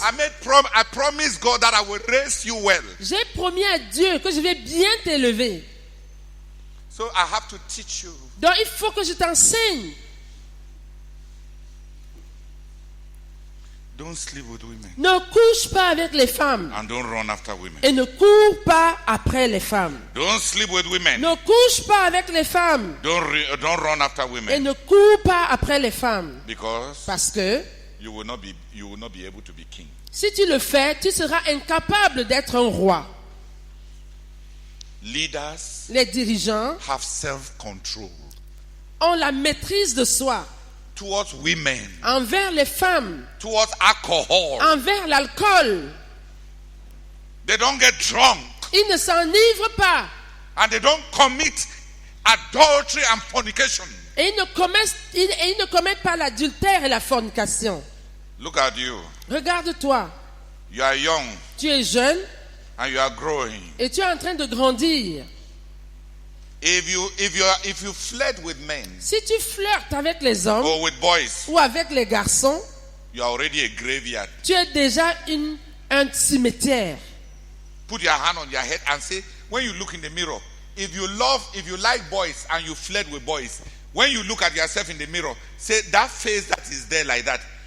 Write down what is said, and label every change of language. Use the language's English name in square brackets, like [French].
[English] I promise God that I will raise you well. [French] J'ai promis à Dieu que je vais bien t'élever. [English] So I have to teach you. [French] Donc il faut que je t'enseigne. [English] Don't sleep with women. [French] Ne couche pas avec les femmes [English] And don't run after women. [French] et ne cours pas après les femmes. [English] Don't sleep with women. [French] Ne couche pas avec les femmes [English] Don't run after [French] et [English] women. [French] ne cours pas après les femmes. [English] Because [French] Parce que [English] you will not be able to be king. [French] si tu le fais, tu seras incapable d'être un roi. [English] Leaders [French] Les dirigeants [English] have self-control [French] ont la maîtrise de soi [English] towards women, [French] envers les femmes, [English] towards alcohol. [French] envers l'alcool. [English] They don't get drunk [French] Ils ne s'enivrent pas [English] and they don't commit adultery and fornication. [French] et ils ne commettent pas l'adultère et la fornication. [English] Look at you. [French] Regarde-toi, [English] You are young [French] tu es jeune [English] and you are growing. [French] et tu es en train de grandir. [English] If you flirt with men [French] Si tu flirtes avec les hommes [English] or with boys, [French] ou avec les garçons, [English] you are already a graveyard. [French] tu es déjà un cimetière. [English] Put your hand on your head and say, when you look in the mirror, if you like boys and you flirt with boys, when you look at yourself in the mirror, say that face that is there like that.